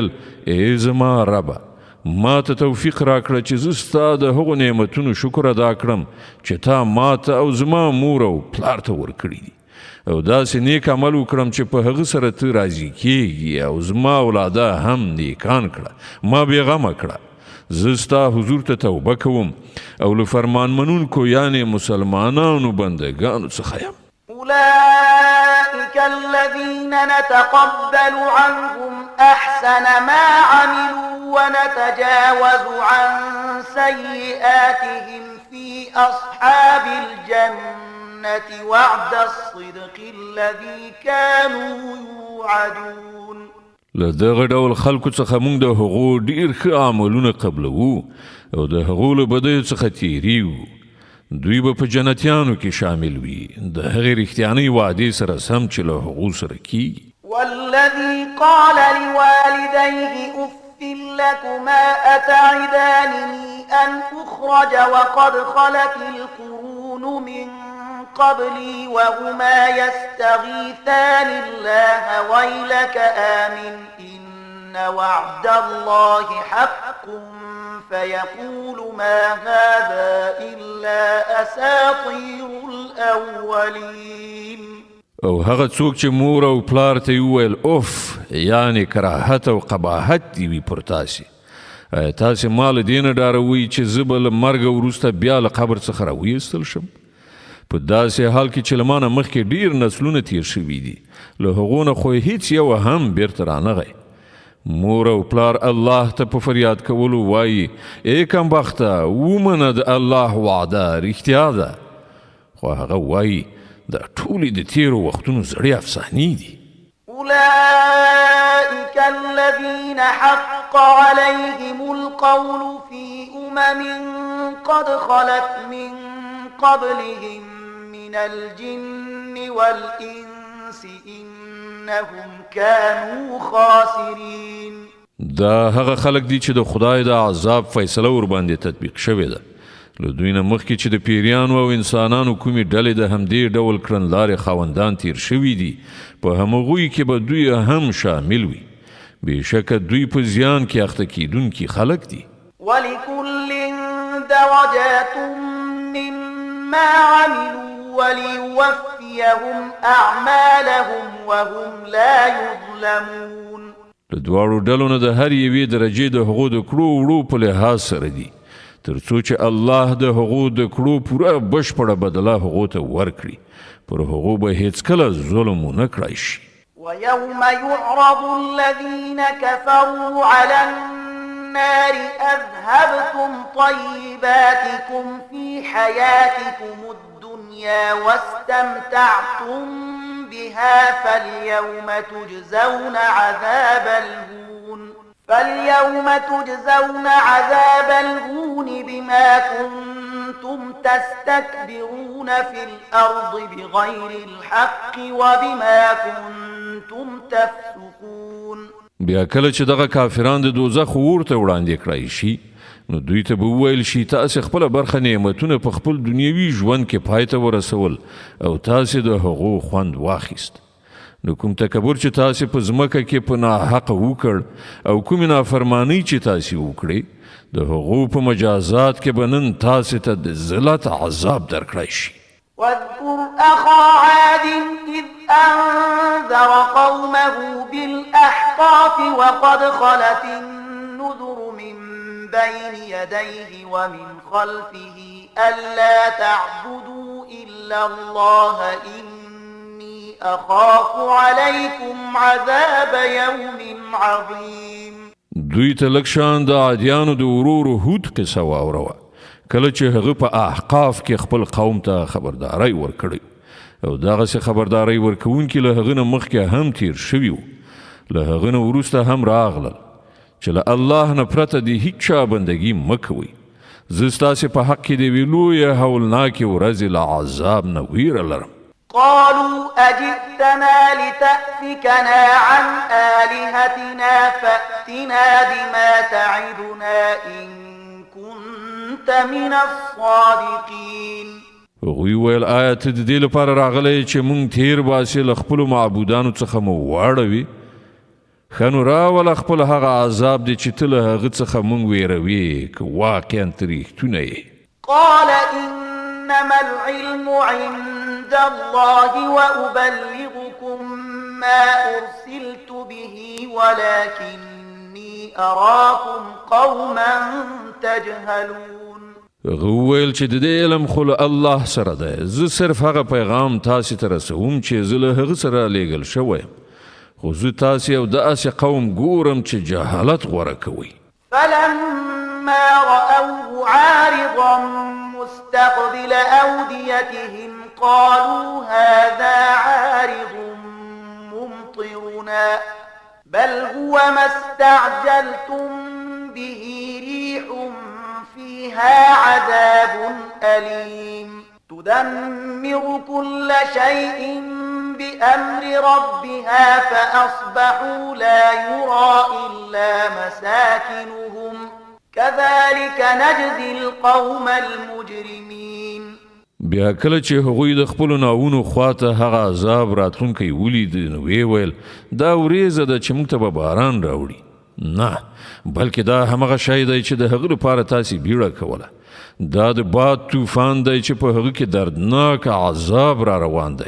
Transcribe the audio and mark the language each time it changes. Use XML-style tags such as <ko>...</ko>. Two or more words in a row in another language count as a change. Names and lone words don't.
<ps>ای زما ربه ما ته توفیق راکړه چې زه ستا د هغو نعمتونو شکر ادا کړم چې تا ما ته او زما مور او پلار ته ورکړي دي او داسې نیک عمل وکړم چې په هغه سره ته راضي کېږي او زما اولاده هم نیکان کړه ما بېغمه کړه زه ستا حضور ته توبه کوم او له فرمان منونکو یعنې مسلمانانو بندګانو څخه یم.</ps> <ar>أولئك الذين نتقبل عنهم أحسن ما عملوا ونتجاوز عن سيئاتهم في أصحاب الجنة وعد الصدق الذي كانوا يوعدون.</ar> <ps>له دغه ډول خلکو څخه موږ د هغو ډیر ښه عملونه قبلوو او د هغو له بدیو څخه تیریو. دوی به په جنتیانو کې شامل وي د هغې رښتیانۍ وعدې سره سم چې له هغو سره کیږي.</ps> <ar>والذي قال لوالديه أف لكما أتعدانني أن أخرج وقد خلت القرون من قبلي وهما يستغيثان الله ويلك آمن إن وعد الله حق فيقول ما هذا إلا أساطير الأولين.</ar> <ps>او هغه څوک چې مور او پلار ته وویل اوف یعنی کراهت او قباحت دی وي پر تاسې، تاسې ما له دې نه ډاروئ چې زه به له مرګه وروسته بیا له قبر څخه راویستل شم. په داسې حال کې چې له ما نه مخکې ډیر نسلونه تیر شوي دي، له هغو نه خو هیڅ یو هم بیرته رانغی. مور او پلار الله ته په فریاد کولو وایي ای کمبخته ومنه د الله وعده رښتیا ده، خو هغه وایي دا ټولې د تیرو وختونو زړې افسانې دي.</ps> <ar>أولئك الذين حق عليهم القول في قد خلت من قبلهم من الجن والإنس إنهم كانوا خاسرين.</ar> <ps>دا هغه خلق دي چې د خدای د عذاب فیصله ور باندې تطبیق شوې ده. له دوی نه مخکې چې د پیریانو او انسانانو کومې ډلې د همدې ډول کړنلارې خاوندان تیر شوي دي، په همغوی کې به دوی هم شامل وي. بېشکه دوی په زیان کې اخته کیدونکي خلق دي.</ps> <ar>ولكل درجات مما عملوا وليوفيهم أعمالهم وهم لا يظلمون.</ar> <ps>له دواړو ډلو نه د هر یوې درجې د هغو د کړو وړو په لحاظ سره دي، تر څو چې الله د هغو د کړو پوره بشپړه بدله هغو ته ورکړي. پر هغو به هیڅکله ظلم ونه کړای شي.</ps> <ar>ويوم يعرض الذين كفروا على النار أذهبتم طيباتكم في حياتكم الدنيا واستمتعتم بها فاليوم تجزون عذاب الهون بما كنتم تستكبرون في الأرض بغير الحق وبما كنتم تفسقون.</ar> <ps>بیا کله چې دغه کافران د دوزخ اور ته وړاندې کړای شي، نو دوی ته به وویل شي تاسې خپله برخه نعمتونه په خپل دنیوي ژوند کې پای ته ورسول او تاسې د هغو خوند واخیست. نو کوم تکبر چې تاسې په ځمکه کې په ناحقه وکړ او کومې نافرمانۍ چې تاسې وکړې، د هغو په مجازات کې به نن تاسې ته د ذلت عذاب درکړی شي.</ps> <ar>واذكر أخا عاد إذ أنذر قومه بالأحقاف وقد خلت النذر من بين يديه ومن خلفه ألا تعبدوا إلا الله إني أخاف عليكم عذاب يوم عظيم.</ar> <ps>دوی ته لږ شان د عادیانو د ورور هود قصه واوروه، کله چې هغه په احقاف کې خپل قوم ته خبرداری ورکړی او دغسې خبرداری ورکوونکي له هغه نه مخکې هم تیر شوي وو، له هغه نه وروسته هم راغلل چې له الله نه پرته د هیڅ چا بندګي مه کوئ. زه ستاسې په حق کې د یوې لویې هولناکې ورځې له عذاب نه ویره لرم.</ps> <ar>قالوا أجئتنا لتأفكنا عن آلهتنا فأتنا بما تعدنا إن كنت من الصادقين.</ar> <ps>هغوی ویل آیا ته د دې لپاره راغلی چې موږ تیر باسې له خپلو معبودانو څخه مو واړوي؟ ښه نو راوله خپل هغه عذاب دی چې ته له هغه څخه موږ ویروي که واقعا ته رښتونه یې.</ps> <ar>قال إنما العلم عند الله وأبلغكم ما أرسلت به ولكني أراكم قوما تجهلون.</ar> <ps>غویل چې د دې علم خو له الله سره ده، زه صرف هغه پیغام تاسې ته رسوم چې زه له هغه سره لیږل شوی یم، خو زه تاسې یو داسې قوم ګورم چې جهالت غوره کوي.</ps> <ar>فلما رأوه عارضا مستقبل أوديتهم قالوا هذا عارض ممطرنا بل هو ما استعجلتم به ريح فيها عذاب أليم تدمر كل شيء بأمر ربها فأصبحوا لا يرى إلا مساكنهم كذلك نجزي القوم المجرمين.</ar> <ps>بیا کله چې هغوی د خپل ناونو خواته هغه عذاب راتلونکی ولید نو ویل دا وریځه ده چې موږ ته به باران راوړي، نه بلکې دا همغه شی دی چې د هغه لپاره تاسې بیړه کوله. دا د باد طوفان دی چې په هغه کې دردناک عذاب را روان دی.</ps>